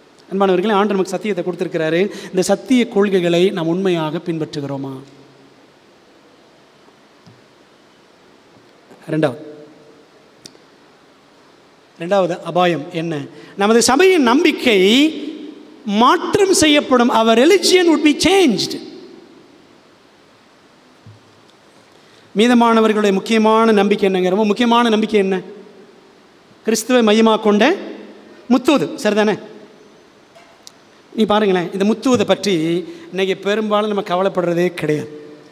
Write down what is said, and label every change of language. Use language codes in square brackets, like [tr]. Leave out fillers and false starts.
[ta] அன்பானவர்களே, ஆண்டவர் நமக்கு சத்தியத்தை கொடுத்திருக்கிறாரு. இந்த சத்திய கொள்கைகளை நாம் உண்மையாக பின்பற்றுகிறோமா? ரெண்டாவது அபாயம் என்ன? நமது சபையின் நம்பிக்கை மாற்றம் செய்யப்படும். [en] அவர் religion would be changed. [ta] மீதமானவர்களுடைய முக்கியமான நம்பிக்கை என்னங்கிறோமோ, முக்கியமான நம்பிக்கை என்ன? கிறிஸ்துவை மையமாக கொண்ட முத்துவது. சரிதானே? நீ பாருங்களேன், இந்த முத்துவதை பற்றி இன்னைக்கு பெரும்பாலும் நம்ம கவலைப்படுறதே கிடையாது.